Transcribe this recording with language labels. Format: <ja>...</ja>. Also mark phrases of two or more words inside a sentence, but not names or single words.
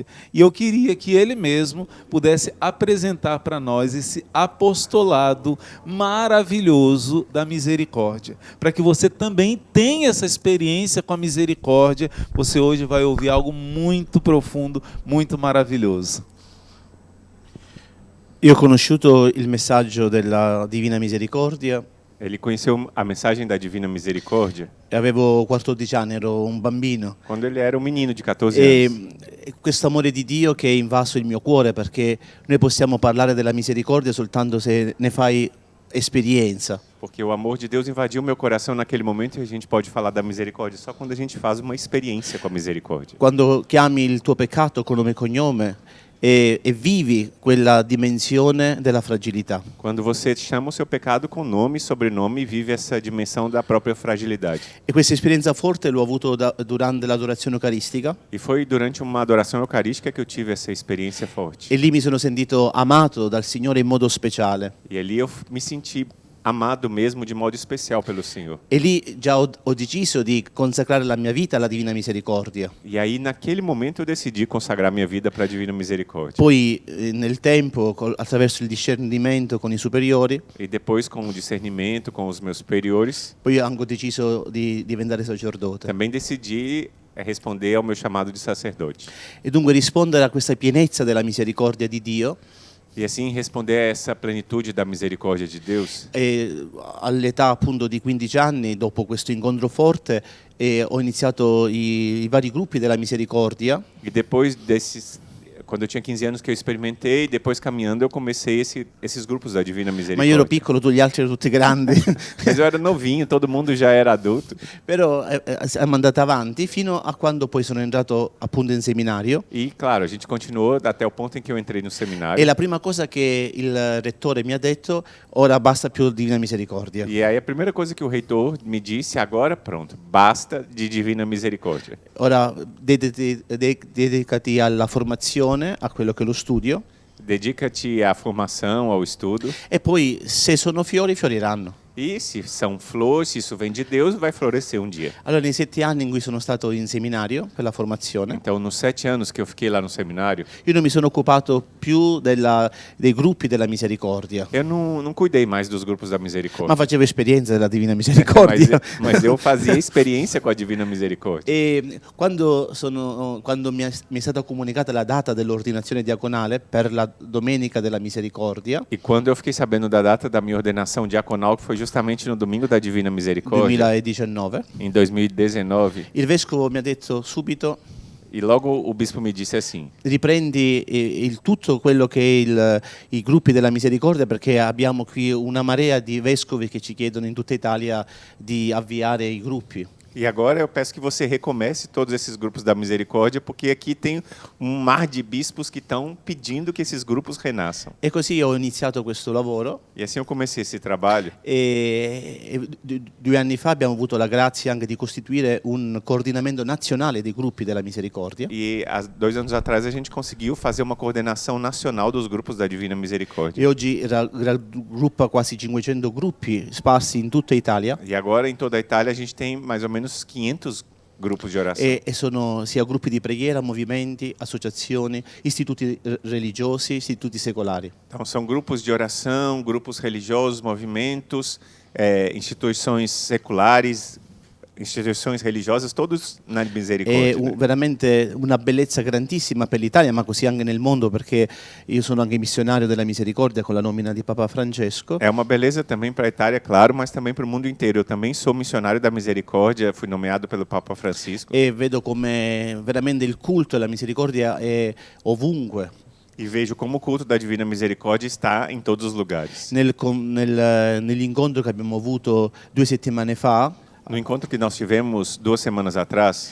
<pt>E eu queria que ele mesmo pudesse apresentar para nós esse apostolado maravilhoso da misericórdia. Para que você também tenha essa experiência com a misericórdia, você hoje vai ouvir algo muito profundo, muito maravilhoso.</pt> <it>Io ho conosciuto il messaggio della Divina Misericordia.</it> <pt>Ele conheceu a mensagem da Divina Misericórdia</pt> <it>Avevo 14 anni, ero un bambino.</it> <pt>quando ele era um menino de 14 anos.</pt> <it>E questo amore di Dio che ha invaso il mio cuore, perché noi possiamo parlare della misericordia soltanto se ne fai esperienza.</it> <pt>Porque o amor de Deus invadiu meu coração naquele momento e a gente pode falar da misericórdia só quando a gente faz uma experiência com a misericórdia.</pt> <it>Quando chiami il tuo peccato con nome e cognome e vivi quella dimensione della fragilità.</it> <pt>Quando você chama o seu pecado com nome e sobrenome e vive essa dimensão da própria fragilidade.</pt> <it>E questa esperienza forte l'ho avuto durante l'adorazione eucaristica.</it> <pt>E foi durante uma adoração eucarística que eu tive essa experiência forte.</pt> <it>E lì mi sono sentito amato dal Signore in modo speciale.</it> <pt>E ali eu me senti amado mesmo de modo especial pelo Senhor.</pt> <it>E lì già ho deciso di consacrare la mia vita alla Divina Misericordia.</it> <pt>E aí naquele momento eu decidi consagrar minha vida para a Divina Misericórdia.</pt> <it>Poi nel tempo, attraverso il discernimento con i superiori,</it> <pt>E depois com o discernimento com os meus superiores,</pt> <it>poi ho anche deciso di diventare sacerdote.</it> <pt>também decidi responder ao meu chamado de sacerdote.</pt> <it>E dunque rispondere a questa pienezza della misericordia di Dio.</it> <pt>E assim responder a essa plenitude da misericórdia de Deus.</pt> <it>E all'età appunto di 15 anni, dopo questo incontro forte, ho iniziato i vari gruppi della misericordia.</it> <pt>E depois desses, quando eu tinha 15 anos que eu experimentei, depois caminhando eu comecei esses grupos da Divina</pt> <it>Ma io ero</it> <pt>Misericórdia.</pt> <it>piccolo, tu gli altri erano tutti grandi.</it> <pt>Mas eu era novinho, todo mundo já era adulto.</pt> <it>Però siamo andati avanti fino a quando poi sono entrato appunto in seminario.</it> <pt>E claro, a gente continuou até o ponto em que eu entrei no seminário.</pt> <it>E la prima cosa che il rettore mi ha detto, ora basta più Divina Misericordia.</it> <pt>E aí a primeira coisa que o reitor me disse, agora pronto, basta de Divina Misericórdia.</pt> <it>Ora dedicati alla formazione, a quello che è lo studio,</it> <pt>Dedica-te à formação, ao estudo.</pt> <it>e poi se sono fiori, fioriranno.</it> <pt>E se são flores, se isso vem de Deus, vai florescer um dia.</pt> <it>Allora, nei 7 anni in cui sono stato in seminario per la formazione,</it> <pt>Então, nos 7 anos que eu fiquei lá no seminário,</pt> <it>io non mi sono occupato più dei gruppi della misericordia,</it> <pt>eu não cuidei mais dos grupos da</pt> <it>ma</it> <pt>misericórdia.</pt> <it>facevo esperienza della Divina</it> <pt>Mas,</pt> <it>Misericordia.</it> <pt>mas eu fazia experiência com a Divina Misericórdia.</pt> <it>E quando mi è stata comunicata la data dell'ordinazione diaconale per la Domenica della Misericordia, E quando eu fiquei sabendo da data da minha ordenação diaconal, que foi justamente no domingo da Divina Misericórdia, 2019,</it> <pt>em 2019,</pt> <it>il vescovo mi ha detto subito:</it> <pt>E logo o bispo me disse assim:</pt> <it>riprendi tutto quello che è i gruppi della misericordia, perché abbiamo qui una marea di vescovi che ci chiedono in tutta Italia di avviare i gruppi.</it> <pt>e agora eu peço que você recomece todos esses grupos da misericórdia, porque aqui tem um mar de bispos que estão pedindo que esses grupos renasçam.</pt> <it>E così ho iniziato questo lavoro</it> <pt>E assim eu comecei esse trabalho.</pt> <it>e 2 anni fa abbiamo avuto la grazia anche di costituire un coordinamento nazionale dei gruppi della misericordia.</it> <pt>E há 2 anos atrás a gente conseguiu fazer uma coordenação nacional dos grupos da Divina Misericórdia.</pt> <it>E oggi raggruppa quasi 500 gruppi sparsi in tutta Italia</it> <pt>E agora em toda a Itália a gente tem mais ou menos 500 grupos de oração.</pt> <it>e sono sia gruppi di preghiera, movimenti, associazioni, istituti religiosi, istituti secolari.</it> <pt>Então são grupos de oração, grupos religiosos, movimentos, instituições seculares, instituições religiosas, todos na</pt> <it>È</it> <pt>misericórdia. né?</pt> <it>veramente una bellezza grandissima per l'Italia, ma così anche nel mondo, perché io sono anche missionario della misericordia con la nomina di Papa Francesco.</it> <pt>É uma beleza também para a Itália, claro, mas também para o mundo inteiro. Eu também sou missionário da misericórdia, fui nomeado pelo Papa Francisco.</pt> <it>E vedo come veramente il culto della misericordia è ovunque.</it> <pt>E vejo como o culto da Divina Misericórdia está em todos os lugares.</pt> <it>Nell'incontro che abbiamo avuto 2 settimane fa,</it> <pt>No encontro que nós tivemos 2 semanas atrás,</pt>